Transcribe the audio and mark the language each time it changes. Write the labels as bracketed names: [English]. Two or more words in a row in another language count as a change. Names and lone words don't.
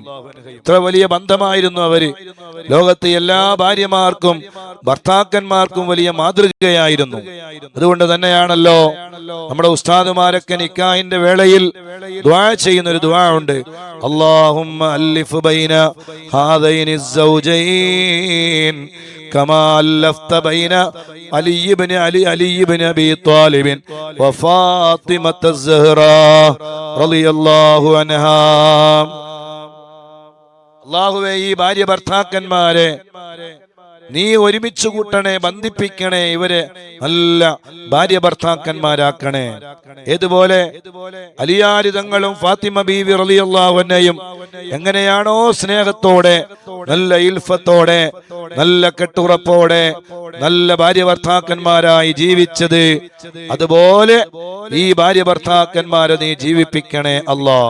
[Malayalam] ഇത്ര വലിയ ബന്ധമായിരുന്നു അവര്. ലോകത്തെ എല്ലാ ഭാര്യമാർക്കും ഭർത്താക്കന്മാർക്കും വലിയ മാതൃകയായിരുന്നു. അതുകൊണ്ട് തന്നെയാണല്ലോ നമ്മുടെ ഉസ്താദുമാരൊക്കെ നിക്കാഹിന്റെ വേളയിൽ ദുആ ചെയ്യുന്ന ഒരു ദുആ ഉണ്ട്. [Arabic] اللهم ألف بين هذين الزوجين كما ألفت بين علي بن أبي طالب وفاطمة الزهراء رضي الله عنها. [Malayalam] അല്ലാഹുവേ, ഈ ഭാര്യ ഭർത്താക്കന്മാരെ നീ ഒരുമിച്ച് കൂട്ടണേ, ബന്ധിപ്പിക്കണേ, ഇവരെ നല്ല ഭാര്യ ഭർത്താക്കന്മാരാക്കണേ. ഏതുപോലെ അലിയാരി തങ്ങളും ഫാത്തിമ ബീവി [Arabic] رضي الله عنها [Malayalam] എങ്ങനെയാണോ സ്നേഹത്തോടെ, നല്ല ഇൽഫത്തോടെ, നല്ല കെട്ടുറപ്പോടെ നല്ല ഭാര്യ ഭർത്താക്കന്മാരായി ജീവിച്ചത്, അതുപോലെ ഈ ഭാര്യ ഭർത്താക്കന്മാരെ നീ ജീവിപ്പിക്കണേ അല്ലാഹ്.